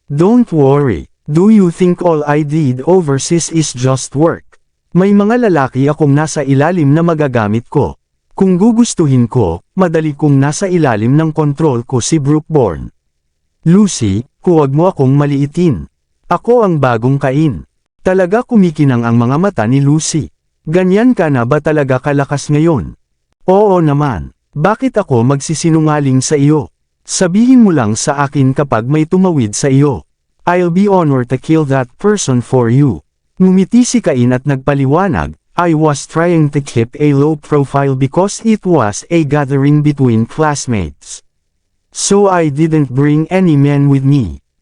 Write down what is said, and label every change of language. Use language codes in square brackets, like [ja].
[en] Don't worry, do you think all I did overseas is just work? [tl] May mga lalaki akong nasa ilalim na magagamit ko. Kung gugustuhin ko, madali kong nasa ilalim ng kontrol ko si Brookborn. Lucy, huwag mo akong maliitin. Ako ang bagong Cain. Talaga kumikinang ang mga mata ni Lucy. Ganyan ka na ba talaga kalakas ngayon? Oo naman. Bakit ako magsisinungaling sa iyo? Sabihin mo lang sa akin kapag may tumawid sa iyo. [en] I'll be honored to kill that person for you. [tl] Ngumiti si Cain at nagpaliwanag, [en] I was trying to keep a low profile because it was a gathering between classmates. So I didn't bring any men with me.